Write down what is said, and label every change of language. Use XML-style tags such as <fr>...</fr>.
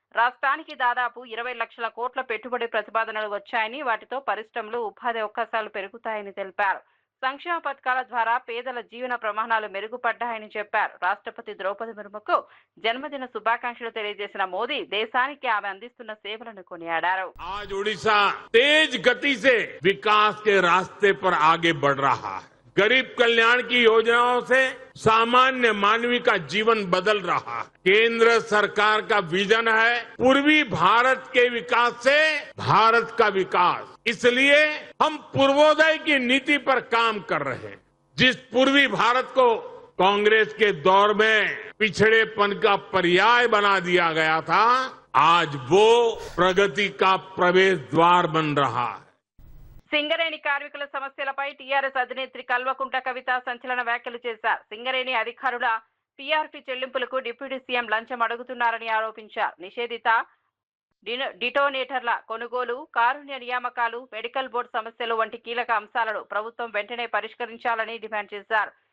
<te>రాష్ట్రానికి దాదాపు 20 లక్షల కోట్ల పెట్టుబడి ప్రతిపాదనలు వచ్చాయని, వాటితో పరిశ్రమలు, ఉపాధి అవకాశాలు పెరుగుతాయని తెలిపారు. సంక్షేమ పథకాల ద్వారా పేదల జీవన ప్రమాణాలు మెరుగుపడ్డాయని చెప్పారు. రాష్ట్రపతి ద్రౌపది ముర్ముకు జన్మదిన శుభాకాంక్షలు తెలియజేసిన మోదీ దేశానికి ఆమె అందిస్తున్న సేవలను కొనియాడారు.</te> <hi>आज ओडिशा तेज गति से विकास के रास्ते पर आगे बढ़ रहा है. गरीब कल्याण की योजनाओं से सामान्य मानवी का जीवन बदल रहा है. केंद्र सरकार का विजन है पूर्वी भारत के विकास से भारत का विकास. इसलिए हम पूर्वोदय की नीति पर काम कर रहे हैं. जिस पूर्वी भारत को कांग्रेस के दौर में पिछड़ेपन का पर्याय बना दिया गया था, आज वो प्रगति का प्रवेश द्वार बन रहा है.</hi> <te>సింగరేణి కార్మికుల సమస్యలపై టీఆర్ఎస్ అధినేత్రి కల్వకుంట్ల కవిత సంచలన వ్యాఖ్యలు చేశారు. సింగరేణి అధికారుల పీఆర్పీ చెల్లింపులకు డిప్యూటీ సీఎం లంచం అడుగుతున్నారని ఆరోపించారు. నిషేధిత డిటోనేటర్ల కొనుగోలు, కారుణ్య నియామకాలు, మెడికల్ బోర్డు సమస్యలు వంటి కీలక అంశాలను ప్రభుత్వం వెంటనే పరిష్కరించాలని డిమాండ్ చేశారు.</te>